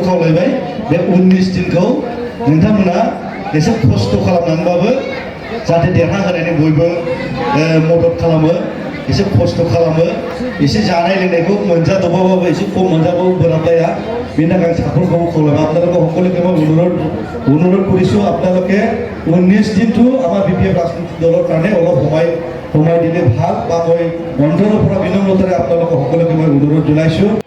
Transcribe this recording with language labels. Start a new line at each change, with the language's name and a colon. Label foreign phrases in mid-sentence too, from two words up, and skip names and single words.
Bodo: खावलायबाय बे 19 दिनखौ नोंथांमोना एसे खस्थ' खालामनानैबाबो जाहाथे देरहाहोनायनि बयबो मदद खालामो एसे खस्थ' खालामो एसे जानाय लोंनायखौ मोनजादबाबाबो एसे खम मोनजाबाबो बोराबलाया बेनि थाखाय आं साफ्रोमखौबो खावलायबाय
Assamese: আপোনালোকে সকলোকে মই অনুৰোধ কৰিছোঁ আপোনালোকে 19 দিনটো আমাৰ BPF ৰাজনৈতিক দলৰ কাৰণে অলপ সময় দিলে ভাল বা মই অন্তৰৰ পৰা বিনম্ৰতাৰে আপোনালোকক সকলোকে মই অনুৰোধ জনাইছোঁ।